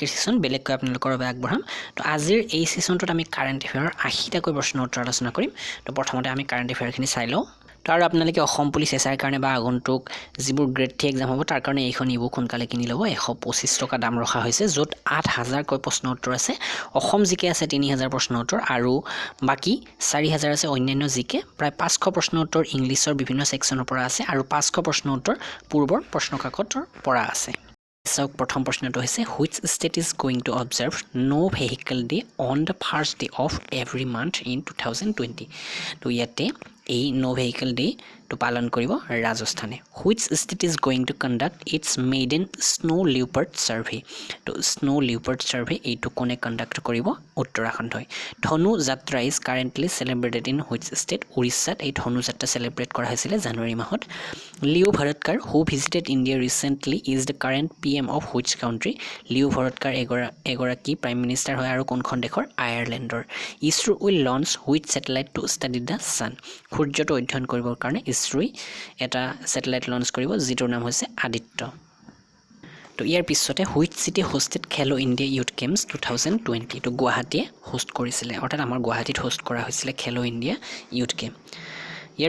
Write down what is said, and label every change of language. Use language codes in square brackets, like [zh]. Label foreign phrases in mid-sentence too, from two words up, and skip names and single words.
[as] সেশন বেলেগকৈ আপোনালোকৰ বাবে আগবঢ়াম তো আজিৰ এই সেশনটোত আমি [en] current affairs [as] 80টা কৈ প্ৰশ্ন উত্তৰ আলোচনা কৰিম তো প্ৰথমতে আমি [en] current affairs [as] চাই লওঁ তো আৰু আপোনালোকে অসম পুলিচ এছআইৰ কাৰণে বা আগন্তুক যিবোৰ গ্ৰেড 3 এক্সাম হ'ব তাৰ কাৰণে এইখন ইবুক সোনকালে কিনি ল'ব 125 টকা দাম ৰখা হৈছে য'ত 8000 কৈ প্ৰশ্ন উত্তৰ আছে অসম জিকে আছে 3000 প্ৰশ্ন উত্তৰ আৰু বাকি 4000 আছে অন্যান্য জিকে প্ৰায় 500 প্ৰশ্ন উত্তৰ ইংলিছৰ বিভিন্ন সেকশনৰ পৰা আছে আৰু 500 প্ৰশ্ন উত্তৰ পূৰ্বৰ প্ৰশ্নকাকতৰ পৰা আছে চাওক প্ৰথম প্ৰশ্নটো হৈছে [en] which state is going to observe no vehicle day on the first day of every month in 2020 [as] তো ইয়াতে এই [en] no vehicle day [as] to পালন কৰিব ৰাজস্থানে [en] which state is going to conduct its maiden snow leopard survey [as] to [en] snow leopard survey [as] এইটো কোনে কন্ডাক্ট কৰিব উত্তৰাখণ্ড হয় ধনু যাত্ৰা [en] is currently celebrated in which state [as] উৰিষ্যাত এই ধনু যাত্ৰা সেলিব্ৰেট কৰা হৈছিল জানুৱাৰী মাহত লিও ভাৰতকাৰ [en] who visited India recently is the current PM of which country [as] লিও ভাৰতকাৰ এগৰাকী [en] prime minister [as] হয় আৰু কোনখন দেশৰ আয়াৰলেণ্ডৰ ইছৰো [en] will launch which satellite to study the sun [as] সূৰ্যটো অধ্যয়ন কৰিবৰ কাৰণে ইছৰোই এটা স্যাটেলাইট লঞ্চ কৰিব যিটোৰ নাম হৈছে আদিত্য তো ইয়াৰ পিছতে [en] which city hosted Khelo India Youth Games 2020 [as] তো গুৱাহাটীয়ে হোষ্ট কৰিছিলে অৰ্থাৎ আমাৰ গুৱাহাটীত হোষ্ট কৰা হৈছিলে খেলো ইণ্ডিয়া ইউথ গেম ইয়াৰ